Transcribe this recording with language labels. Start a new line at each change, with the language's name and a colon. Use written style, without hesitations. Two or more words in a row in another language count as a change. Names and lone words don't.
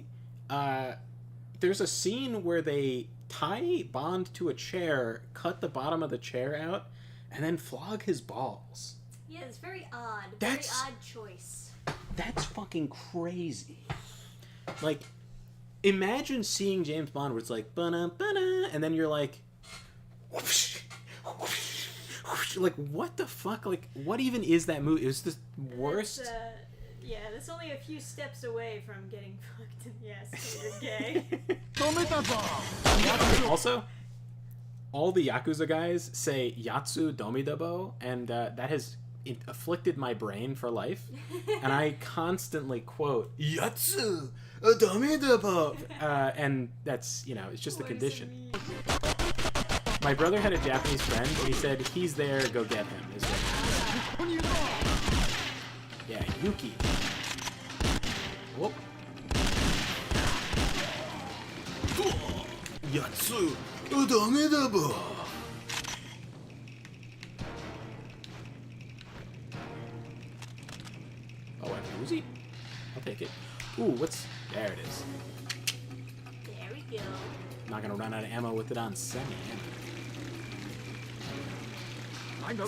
English: There's a scene where they tie Bond to a chair, cut the bottom of the chair out, and then flog his balls. Yeah, it's very odd. That's- Very odd choice. That's fucking crazy. Like, imagine seeing James Bond where it's like, ba-na, ba-na, and then you're like, whoosh, whoosh, whoosh. Like, what the fuck? Like, what even is that movie? It was the worst. That's, yeah, that's only a few steps away from getting fucked. Yes, you're gay. Also, all the Yakuza guys say
Japanese: Yatsu Domidabo,
English: and that has afflicted my brain for life. And I constantly quote
Japanese: Yatsu Domidabo,
English: and that's, you know, it's just a What does it condition. mean? My brother had a Japanese friend, and he said, he's there, go get him. Is what he said. Yeah, Yuki. Whoop.
Japanese: Yatsu Domidabo.
English: Oh, I have a Uzi? I'll take it. Ooh, what's... There it is. There we go. Not gonna run out of ammo with it on semi. I'm not